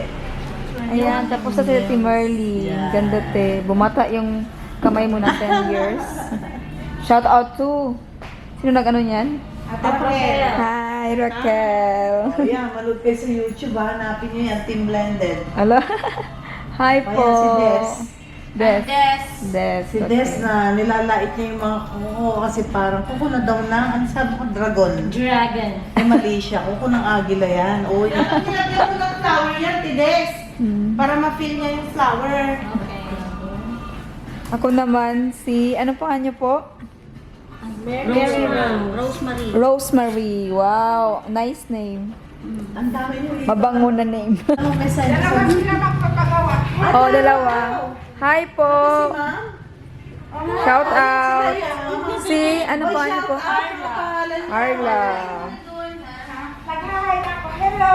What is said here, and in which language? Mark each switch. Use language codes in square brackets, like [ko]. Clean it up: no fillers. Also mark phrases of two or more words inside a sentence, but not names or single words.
[tl] Ayan, tapos sa si Marley. Ganda te. Bumata yung kamay mo na 10 years. [en] Shout out to... [tl] Sino nag-ano niyan? April! [en] Hi, Raquel. Oh, yeah, [tl] manood kayo sa YouTube, hanapin niyo yan, Team Blended. [en] Hello. Hi po. [tl] Ayan, si Des. Des. Des. Des. Si okay. Des na nilalait niya yung mga kuko kasi parang kuko na daw na. Ano sabi ko? Dragon. Dragon. Ay, mali siya. Kuko ng agila yan. Uy. Nilagyan mo ng flower yan, Tides. Para ma-feel niya yung flower. Okay. Ako naman si... Ano pa niyo po? Rosemary. [en] Rosemary. Wow. Nice name. [tl] Ang dami niyo. Mabango na name. Anong message sa Dalawa sila magpapagawa. Oh, dalawa. Hi po. Ma'am? [en] Shout out. Si... [tl] Ano pa niyo po? Pangalan niya. Arla. Nag-hi ako. Hello.